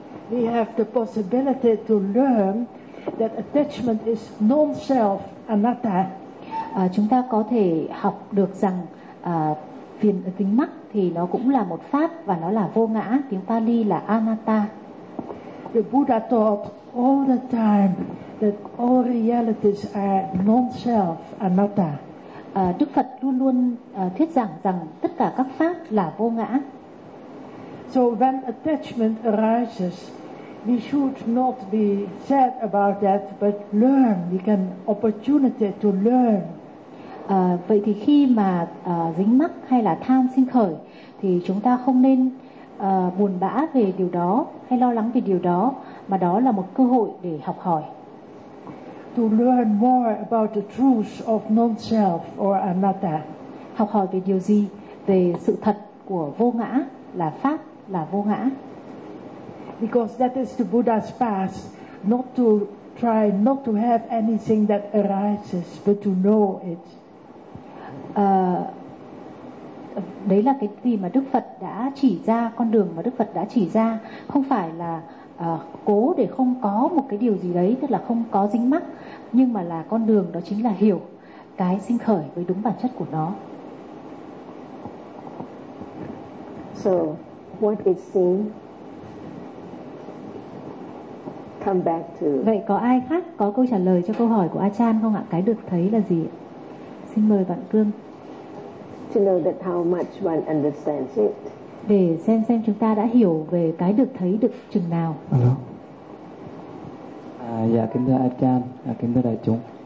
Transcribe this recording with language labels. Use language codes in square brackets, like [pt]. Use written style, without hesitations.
[en] We have the possibility to learn that attachment is non-self, anatta. [vi] Chúng ta có thể học được rằng phiền dính mắc thì nó cũng là một pháp và nó là vô ngã, tiếng Pali là anatta. [en] The Buddha taught all the time that all realities are non-self, anatta. [vi] Đức Phật luôn luôn thuyết giảng rằng tất cả các pháp là vô ngã. [en] So when attachment arises, we should not be sad about that, but learn. We can opportunity to learn. [vi] Vậy thì khi mà dính mắc hay là tham sinh khởi, thì chúng ta không nên buồn bã về điều đó hay lo lắng về điều đó, mà đó là một cơ hội để học hỏi. [en] To learn more about the truth of non-self or anatta. [vi] Học hỏi về điều gì? Về sự thật của vô ngã, là pháp, là vô ngã. [en] Because that is the Buddha's path, not to try not to have anything that arises, but to know it. [vi] Đấy là cái gì mà Đức Phật đã chỉ ra, con đường mà Đức Phật đã chỉ ra, không phải là cố để không có một cái điều gì đấy, tức là không có dính mắc, nhưng mà là con đường đó chính là hiểu cái sinh khởi với đúng bản chất của nó. [en] So what is seen, come back to. [vi] Vậy có ai khác có câu trả lời cho câu hỏi của A Chan không ạ? Cái được thấy là gì? Xin mời bạn Cương. [en] To know that how much one understands it. [vi] Để xem chúng ta đã hiểu về cái được thấy được chừng nào. [en] Hello. [vi] Dạ kính thưa A Chan, kính thưa đại chúng.